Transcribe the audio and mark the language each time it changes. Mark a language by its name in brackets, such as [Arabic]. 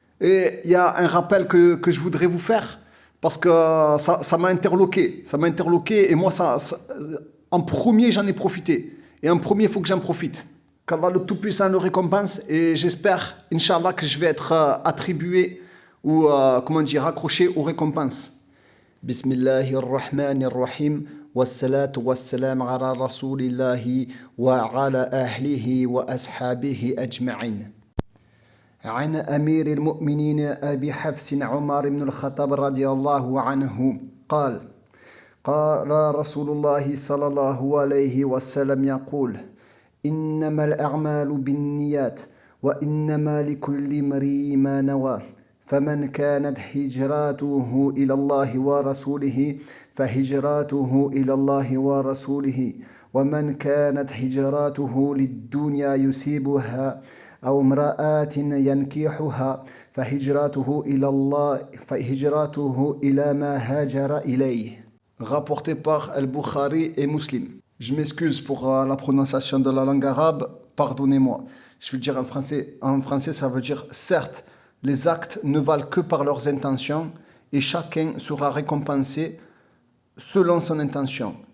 [French] Et il y a un rappel que je voudrais vous faire parce que ça m'a interloqué. Ça m'a interloqué et moi, en premier, j'en ai profité. Et en premier, il faut que j'en profite. Qu'Allah le Tout-Puissant le récompense et j'espère, Inch'Allah, que je vais être attribué ou, accroché aux récompenses. [Arabic] Bismillahirrahmanirrahim. والصلاة والسلام على رسول الله وعلى أهله وأصحابه أجمعين. عن أمير المؤمنين أبي حفص عمر بن الخطاب رضي الله عنه قال رسول الله صلى الله عليه وسلم يقول إنما الأعمال بالنيات وإنما لكل امرئ ما نوى فمن كانت هجرته إلى الله ورسوله فهجرته إلى الله ورسوله ومن كانت هجرته للدنيا يصيبها أو امرأة ينكحها فهجرته إلى ما هاجر إليه. [French] Rapporté par Al-Bukhari et Muslim. Je m'excuse pour la prononciation de la langue arabe, pardonnez-moi. Je vais le dire en français. En français, ça veut dire certes, les actes ne valent que par leurs intentions et chacun sera récompensé selon son intention.